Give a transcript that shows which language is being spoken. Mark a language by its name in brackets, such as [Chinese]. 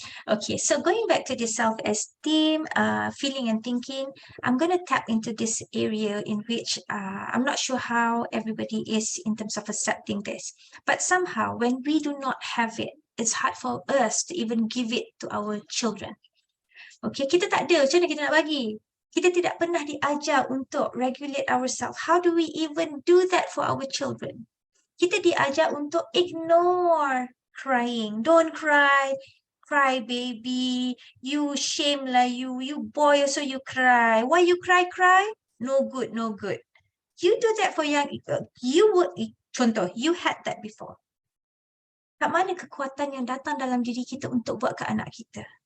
[English] Okay, so going back to the self-esteem, feeling and thinking, I'm going to tap into this area in which I'm not sure how everybody is in terms of accepting this. But somehow, when we do not have it, it's hard for us to even give it to our children. [Malay] Okay, kita tak ada, macam mana kita nak bagi? Kita tidak pernah diajar untuk [English] regulate ourselves. How do we even do that for our children? [Malay] Kita diajar untuk [English] ignore crying. Don't cry. Cry, baby. You shame lah you. You boy also you cry. Why you cry? No good. You do that for young people. Contoh, you had that before. [Malay] Kat mana kekuatan yang datang dalam diri kita untuk buat ke anak kita?